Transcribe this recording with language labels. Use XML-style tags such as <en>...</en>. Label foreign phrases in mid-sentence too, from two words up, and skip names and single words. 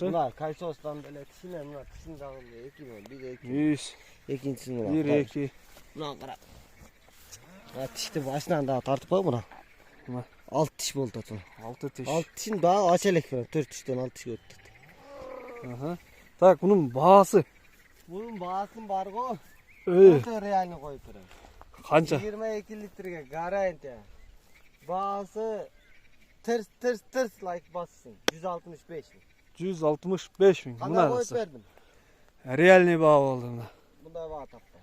<ky>Мына кальцостан деле тишине, мына тишин дагы 1 100. Экинчиси мына. 1-2. Мына кара. Мына тишти башынан дагы тартып кой мына. Мына 6 тиш болду атат. 6 тиш. 6 тишин дагы ача элек берем. 4 тиштен 6 тишке өттү. Аха. Так, мунун баасы. Мунун баасы бар го. Өтө реально коюп берем. Канча? 22 литрге гарантия. Baası тырс лайк бассын. 165 миң. 165 миң. Кандай коюп бердим? Реальный баа болду мына. Мындай баа таппайм.</ky>